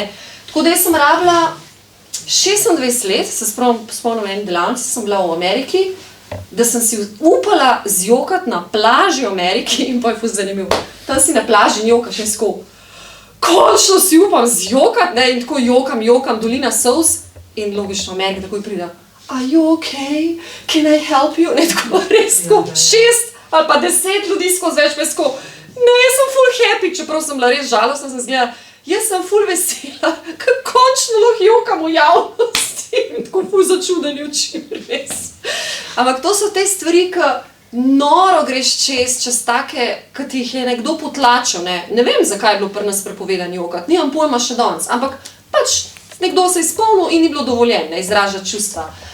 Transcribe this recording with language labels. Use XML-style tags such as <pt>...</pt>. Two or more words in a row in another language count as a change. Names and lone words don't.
<sl>Tako da jaz sem rabila 26 let, se spomnim en delavnici, sem bila v Ameriki, da sem si upala zjokati na plaži v Ameriki in pa je ful zanimivo. Tam si na plaži in jokaš in tako, končno si upam zjokati, ne, in tako jokam, dolina solz in logično v Ameriki takoj pride,</sl> <en>are you okay? Can I help you?</en> <sl>Ne, tako res, tako 6 ali pa 10 ljudi skozi več, pa je tako, ne, jaz sem ful happy, čeprav sem bila res žalostna, sem zgledala, jaz sem ful vesela, ker končno lahko jokam v javnosti in tako ful začudeni oči, res. Ampak to so te stvari, ki noro greš čez take, ki ti jih je nekdo potlačil, ne vem, zakaj je bilo pri nas prepovedan jokat, nimam pojma še danes, ampak pač nekdo se je izpolnil in ni bilo dovoljen, ne, izražati čustva.</sl>